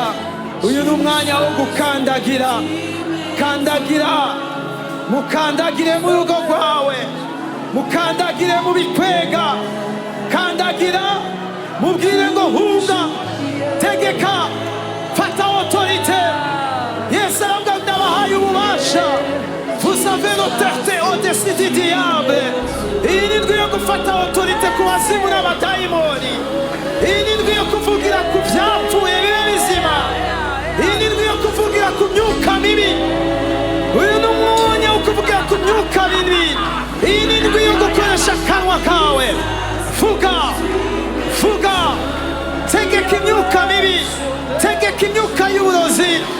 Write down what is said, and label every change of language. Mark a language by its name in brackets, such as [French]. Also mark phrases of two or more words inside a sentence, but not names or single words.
[Kinyarwanda] Uyu ni umwanya wo gukandagira. Kandagira, mukandagire mu rugo rwawe, mukandagire mu bikwega. Kandagira, mubwire ngo hunga, tegeka, fata autorité. Yesu aravuga ngo ndabahaye ububasha. [French] Vous avez l'autorité au-dessus du diable. [Kinyarwanda] Iyi ni ndwi yo gufata autorité ku bazimu n'abadayimoni. Iyi ni ndwi yo kuvugira ku byapfuye bibe bizima. Iyi ni ndwi yo kuvugira ku myuka mibi. Uyu ni umwanya wo kuvugira ku myuka mibi. Iyi ni ndwi yo gukoresha akanwa kawe. Vuga, vuga, tegeka imyuka mibi, tegeka imyuka y'uburozi.